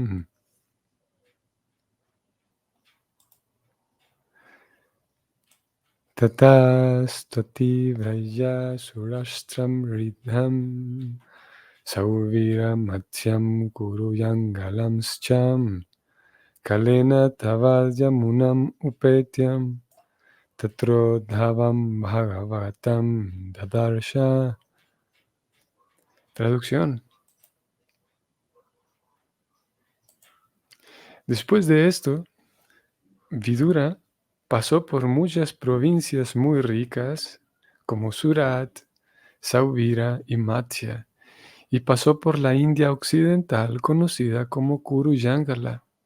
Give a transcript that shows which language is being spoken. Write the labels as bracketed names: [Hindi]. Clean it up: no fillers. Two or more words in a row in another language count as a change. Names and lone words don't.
[Sanskrit] Tatastati Vraya Surashtam Ridham Sauvira Matsyam Kuruyangalam Scham Kalena Tavajamunam Upetyam Tatro Dhavam Bhagavatam Dadarsha. [Spanish] Traducción. Después de esto, Vidura pasó por muchas provincias muy ricas como Surat, Sauvira y Matsya, y pasó por la India occidental conocida como Kurujangala.